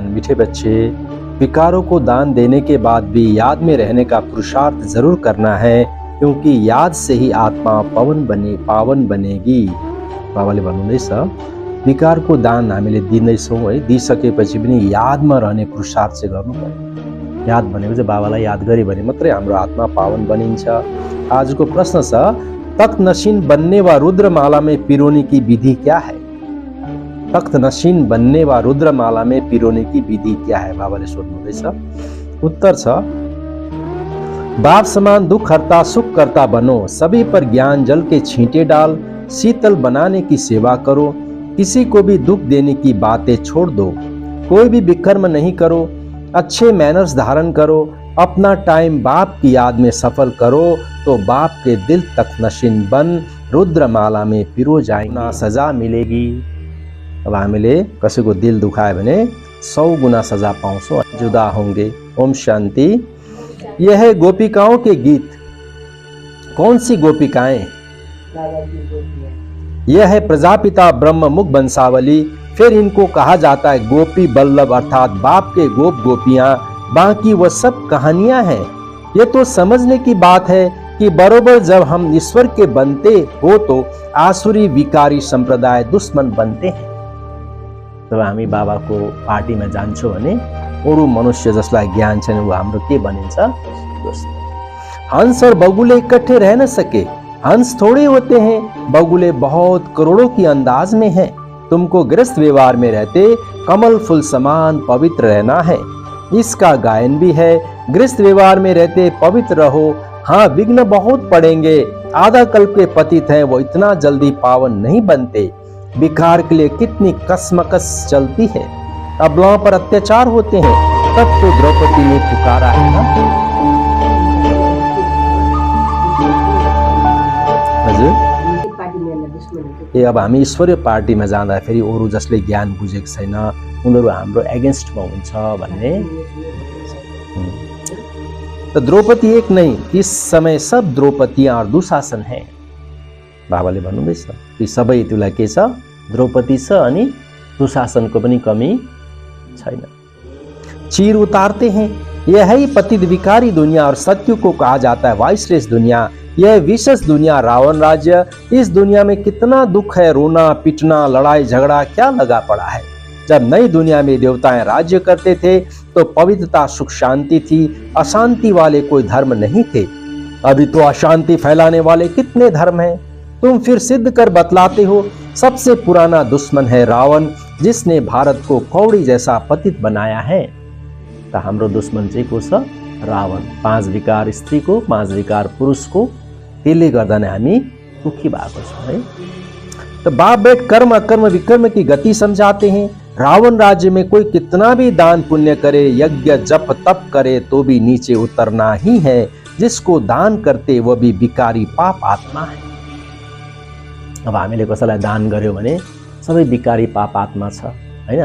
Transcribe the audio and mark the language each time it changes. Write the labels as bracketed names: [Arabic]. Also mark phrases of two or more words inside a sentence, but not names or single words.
[Hindi] मीठे बच्चे, विकारों को दान देने के बाद भी याद में रहने का पुरुषार्थ जरूर करना है, क्योंकि याद से ही आत्मा पावन बनेगी। [Nepali] बाबाले भन्नुहुँदैछ विकारको दान हामीले दिँदैछौँ है, दिइसकेपछि पनि यादमा रहने पुरुषार्थ चाहिँ गर्नु पर्यो। याद भनेको चाहिँ बाबालाई याद गरे भने मात्रै हाम्रो आत्मा पावन बनिन्छ। आजको प्रश्न छ, [Hindi] तख्त नशीन बनने व रुद्रमाला में पिरोने की विधि क्या है? तख्त नशीन बनने व रुद्रमाला में पिरोने की विधि क्या है? [Nepali] बाबाले सोध्नुहुँदैछ। उत्तर छ, [Hindi] बाप समान दुख हरता सुख करता बनो, सभी पर ज्ञान जल के छींटे डाल, शीतल बनाने की सेवा करो, किसी को भी दुख देने की बातें छोड़ दो, कोई भी विकर्म नहीं करो, अच्छे मैनर्स धारण करो, अपना टाइम बाप की याद में सफल करो, तो बाप के दिल तक नशीन बन रुद्रमाला में पिरो जाएंगे, ना सजा मिलेगी। [Nepali] अब हामीले कसैको दिल दुखायो भने 100 गुना सजा पाउँछौं, [Hindi] जुदा होंगे। ओम शांति। यह है गोपिकाओं के गीत। कौन सी गोपिकाएं? यह है प्रजापिता ब्रह्म मुख बंसावली। फिर इनको कहा जाता है गोपी बल्लभ, अर्थात बाप के गोप गोपियां। बाकी वह सब कहानियां हैं। ये तो समझने की बात है कि बरोबर जब हम ईश्वर के बनते हो तो आसुरी विकारी संप्रदाय दुश्मन बनते हैं। [Nepali] जब हामी बाबाको पार्टीमा जान्छौँ भने अरू मनुष्य जसलाई ज्ञान छैन वो हाम्रो के बनिन्छ? [Hindi] हंस और बगुले इकट्ठे रह न सके, हंस थोड़े होते हैं, बगुले बहुत करोड़ों की अंदाज में हैं। तुमको गृहस्थ व्यवहार में रहते कमल फूल समान पवित्र रहना है। इसका गायन भी है, गृहस्थ व्यवहार में रहते पवित्र रहो। हाँ, विघ्न बहुत पड़ेंगे, आधा कल्प के पतित हैं, वो इतना जल्दी पावन नहीं बनते। विकार के लिए कितनी कसमकस चलती है, अबलाओं पर अत्याचार होते हैं, तब तो द्रौपदी ने पुकारा है ना। [Nepali] हजुर, ए अब हामी ईश्वरीय पार्टीमा जाँदाखेरि अरू जसले ज्ञान बुझेको छैन उनीहरू हाम्रो एगेन्स्टमा हुन्छ भन्ने। [Hindi] तो द्रौपदी एक नहीं, इस समय सब द्रौपदियां और दुशासन हैं। [Nepali] बाबाले भन्नुहुँदैछ ती सबै तुलाई के छ? द्रौपदी छ अनि दुशासनको पनि कमी छैन। [Hindi] चीर उतारते हैं, यह है पतित विकारी दुनिया और सत्य को कहा जाता है वाइसलेस दुनिया। यह विशेष दुनिया रावण राज्य। इस दुनिया में कितना दुख है, रोना पीटना लड़ाई झगड़ा क्या लगा पड़ा है। जब नई दुनिया में देवताएं राज्य करते थे तो पवित्रता सुख शांति थी, अशांति वाले कोई धर्म नहीं थे। अभी तो अशांति फैलाने वाले कितने धर्म हैं। तुम फिर सिद्ध कर बतलाते हो। सबसे पुराना दुश्मन है रावण, जिसने भारत को कौड़ी जैसा पतित बनाया है। [Nepali] तो हाम्रो दुश्मन चाहिँ को छ? [Hindi] रावण। 5 विकार स्त्री को, 5 विकार पुरुष को, [Nepali] त्यसले गर्दा नै हामी दुखी भएको छौं है। [Hindi] तो बाप बेट कर्म अकर्म विकर्म की गति समझाते हैं। रावण राज्य में कोई कितना भी दान पुण्य करे, यज्ञ जप तप करे तो भी नीचे उतरना ही है। जिसको दान करते वह भी विकारी पाप आत्मा है। [Nepali] अब हामीले कसैलाई दान गर्यो भने सबै विकारी पाप आत्मा छ हैन।